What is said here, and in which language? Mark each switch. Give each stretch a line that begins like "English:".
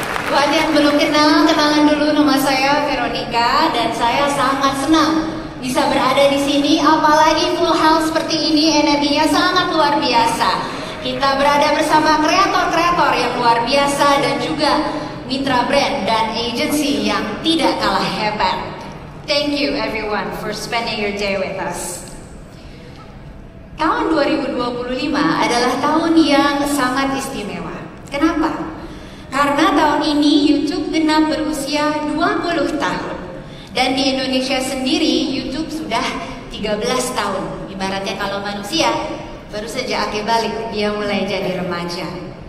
Indonesian: Buat yang belum kenal, kenalan dulu, nama saya Veronica dan saya sangat senang bisa berada di sini, apalagi full house seperti ini, energinya sangat luar biasa. Kita berada bersama kreator-kreator yang luar biasa dan juga mitra brand dan agency yang tidak kalah hebat.
English: Thank you everyone for spending your day with us.
Indonesian: Tahun 2025 adalah tahun yang sangat istimewa. Kenapa? Karena tahun ini YouTube genap berusia 20 tahun. Dan di Indonesia sendiri YouTube sudah 13 tahun. Ibaratnya kalau manusia baru saja akil balik, dia mulai jadi remaja.